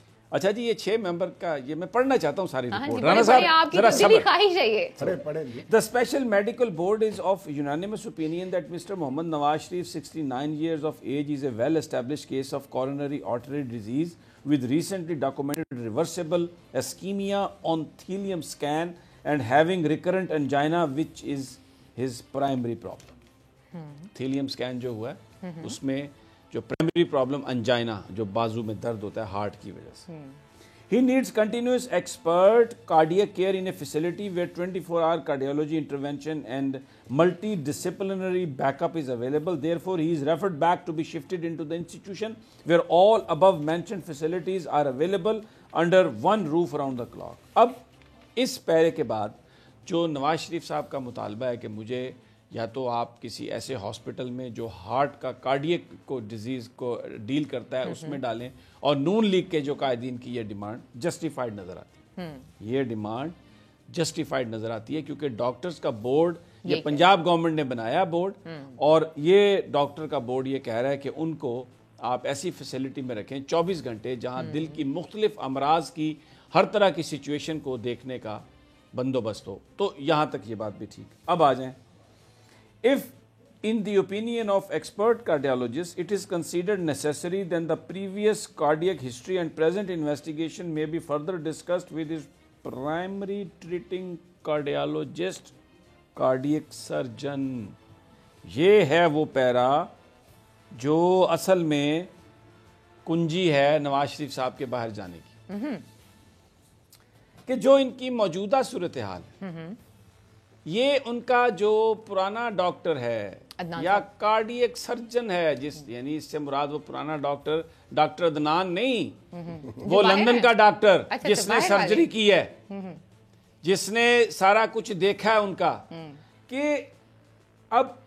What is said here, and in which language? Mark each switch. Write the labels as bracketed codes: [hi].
[ur] اچھا جی، یہ 6 ممبر کا یہ میں پڑھنا چاہتا ہوں ساری رپورٹ. رانا صاحب ذرا صبر. [en] The special medical board is of unanimous opinion that Mr. Mohammad Nawaz Sharif, 69 years of age, is a well-established case of coronary artery disease with recently documented reversible ischemia on thallium scan and having recurrent angina, which is his primary problem. [ur] thallium scan جو ہوا ہے اس میں جو primary problem angina, جو بازو میں درد ہوتا ہے ہارٹ کی وجہ سے. [en] He needs continuous expert cardiac care in a facility where 24-hour cardiology intervention and multidisciplinary backup is available. Therefore, he is referred back to be shifted into the institution where all above mentioned facilities are available under one roof around the clock. [ur] اب اس پیرے کے بعد جو نواز شریف صاحب کا مطالبہ ہے کہ مجھے یا تو آپ کسی ایسے ہاسپٹل میں جو ہارٹ کا کارڈیک کو ڈیزیز کو ڈیل کرتا ہے اس میں ڈالیں، اور نون لیگ کے جو قائدین کی یہ ڈیمانڈ جسٹیفائڈ نظر آتی ہے. یہ ڈیمانڈ جسٹیفائڈ نظر آتی ہے کیونکہ ڈاکٹرز کا بورڈ یہ پنجاب گورنمنٹ نے بنایا بورڈ، اور یہ ڈاکٹر کا بورڈ یہ کہہ رہا ہے کہ ان کو آپ ایسی فیسلٹی میں رکھیں 24 گھنٹے جہاں دل کی مختلف امراض کی ہر طرح کی سچویشن کو دیکھنے کا بندوبست ہو. تو یہاں تک یہ بات بھی ٹھیک. اب آ جائیں. [en] If in the opinion of expert cardiologists it is considered necessary, then the previous cardiac history and present investigation may be further discussed with his primary treating cardiologist, cardiac surgeon. [ur] یہ ہے وہ پیرا جو اصل میں کنجی ہے نواز شریف صاحب کے باہر جانے کی، کہ جو ان کی موجودہ صورتحال ہے، یہ ان کا جو پرانا ڈاکٹر ہے یا کارڈیک سرجن ہے، یعنی اس سے مراد وہ پرانا ڈاکٹر عدنان نہیں، وہ لندن کا ڈاکٹر جس نے سرجری کی ہے، جس نے سارا کچھ دیکھا ہے ان کا، کہ اب